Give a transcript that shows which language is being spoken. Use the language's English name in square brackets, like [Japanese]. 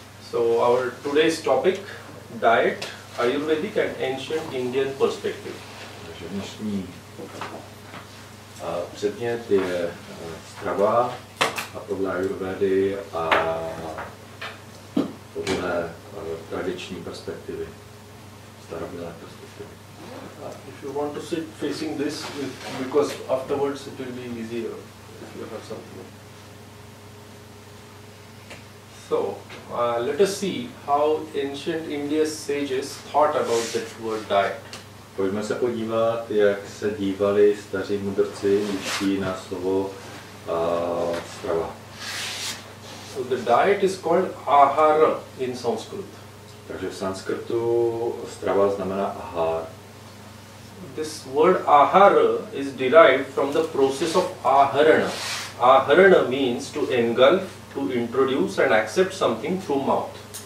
[English] So our today's topic, diet, Ayurvedic and ancient Indian perspective. [Czech] Takže dnešní předmět je strava a podle Ayurvedy a podle tradiční perspektivy, starobylé perspektivy. [English] If you want to sit facing this, because afterwards it will be easier if you have something. So, let us see how ancient India's sages thought about that word diet. [Czech] Pojďme se podívat, jak se dívali staří mudrci jiští na slovo strava. [English] So the diet is called ahara in Sanskrit. [Czech] Takže v sanskrtu strava znamená ahar. [English] This word ahara is derived from the process of aharana. Aharana means to engulf, to introduce and accept something through mouth.